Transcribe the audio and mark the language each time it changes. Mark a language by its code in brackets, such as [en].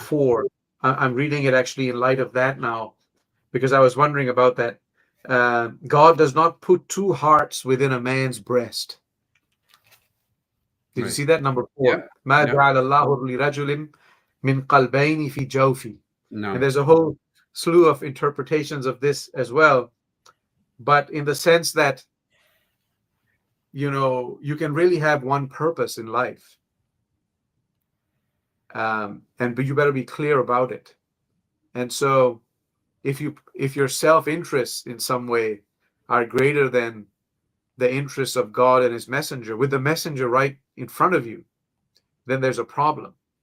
[en] 4, I'm reading it actually in light of that now, because I was wondering about that. God does not put two hearts within a man's breast. Did you Right. see that? Number 4. Yeah. [ar] ما [en] Yeah. [ar] جعل الله لرجل من قلبين في جوفه. [en] And No. there's a whole slew of interpretations of this as well. But in the sense that, you can really have one purpose in life. But you better be clear about it. And so if your self-interests in some way are greater than the interests of God and his messenger, with the messenger right in front of you, then there's a problem.